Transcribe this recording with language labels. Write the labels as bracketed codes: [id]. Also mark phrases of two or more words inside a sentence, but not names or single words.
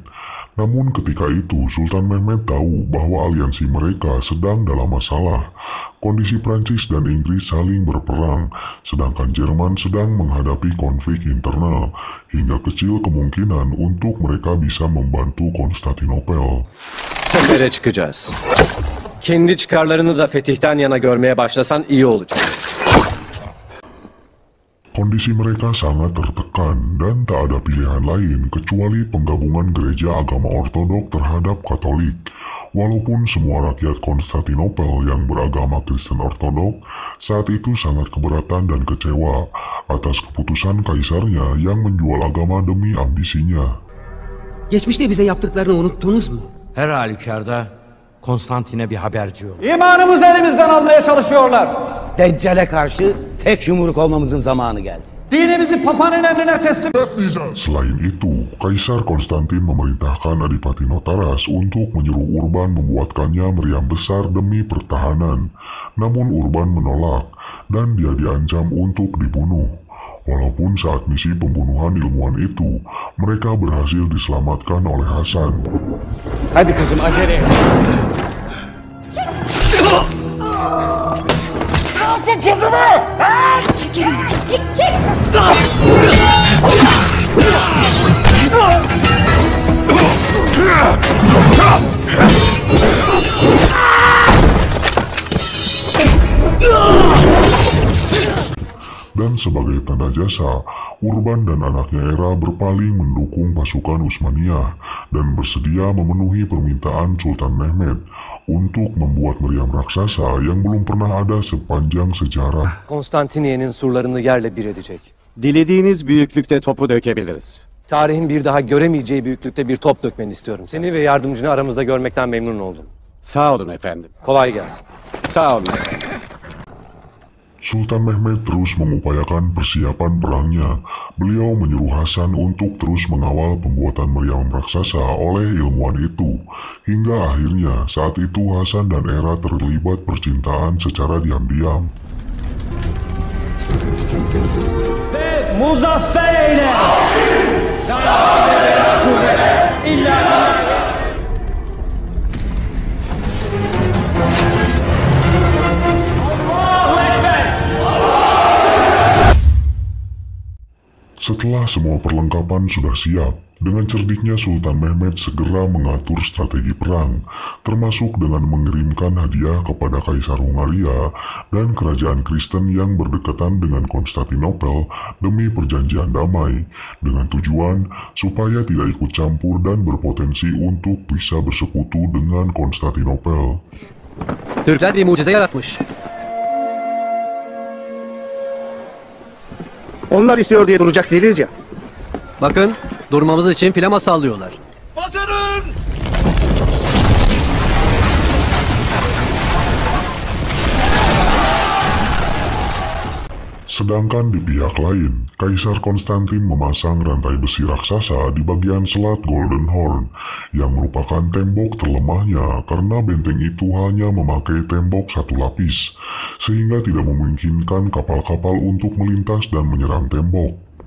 [id] Namun ketika itu Sultan Mehmed tahu bahwa aliansi mereka sedang dalam masalah. Kondisi Prancis dan Inggris saling berperang, sedangkan Jerman sedang menghadapi konflik internal, hingga kecil kemungkinan untuk mereka bisa membantu Konstantinopel. [tr] Sefere çıkacağız. Kendi çıkarlarını da fetihten yana görmeye başlasan iyi olacak. [id] Kondisi mereka sangat tertekan dan tak ada pilihan lain kecuali penggabungan gereja agama Ortodok terhadap Katolik. Walaupun semua rakyat Konstantinopel yang beragama Kristen Ortodok saat itu sangat keberatan dan kecewa atas keputusan kaisarnya yang menjual agama demi ambisinya. [tr] Geçmişte bize yaptıklarını unuttunuz mu? Her halükarda Konstantin'e bir haberci ol. İmanımızı elimizden almaya çalışıyorlar. Deccale karşı tek yumruk olmamızın zamanı geldi. Dinimizi papanın emrine teslim etmeyeceğiz. [id] Selain itu, Kaisar Konstantin memerintahkan Adipati Notaras untuk menyuruh Urban membuatkannya meriam besar demi pertahanan. Namun Urban menolak dan dia diancam untuk dibunuh. Walaupun saat misi pembunuhan ilmuwan itu, mereka berhasil diselamatkan oleh Hasan. [tr] Hadi kızım acele et. Bırakın kızımı! Çekelim pislik çek! [id] Dan sebagai tanda jasa, Urban dan anaknya Era berpaling mendukung pasukan Utsmaniyah dan bersedia memenuhi permintaan Sultan Mehmed untuk membuat meriam raksasa yang belum pernah ada sepanjang sejarah. [tr] Konstantiniye'nin surlarını yerle bir edecek. Dilediğiniz büyüklükte topu dökebiliriz. Tarihin bir daha göremeyeceği büyüklükte bir top dökmeni istiyorum. Seni ve yardımcını aramızda görmekten memnun oldum. Sağ olun efendim. Kolay gelsin. Sağ olun efendim. [id] Sultan Mehmed terus mengupayakan persiapan perangnya. Beliau menyuruh Hasan untuk terus mengawal pembuatan meriam raksasa oleh ilmuwan itu. Hingga akhirnya saat itu Hasan dan Era terlibat percintaan secara diam-diam. [tr] Muzaffer eyle! [id] Setelah semua perlengkapan sudah siap, dengan cerdiknya Sultan Mehmed segera mengatur strategi perang, termasuk dengan mengirimkan hadiah kepada Kaisar Hungaria dan kerajaan Kristen yang berdekatan dengan Konstantinopel demi perjanjian damai, dengan tujuan supaya tidak ikut campur dan berpotensi untuk bisa bersekutu dengan Konstantinopel. [tr] Türkler bir mucize yaratmış. Onlar istiyor diye duracak değiliz ya. Bakın, durmamız için flama sallıyorlar. Batırın! [id] Sedangkan di pihak lain, Kaisar Konstantin memasang rantai besi raksasa di bagian selat Golden Horn, yang merupakan tembok terlemahnya karena benteng itu hanya memakai tembok satu lapis, sehingga tidak memungkinkan kapal-kapal untuk melintas dan menyerang tembok.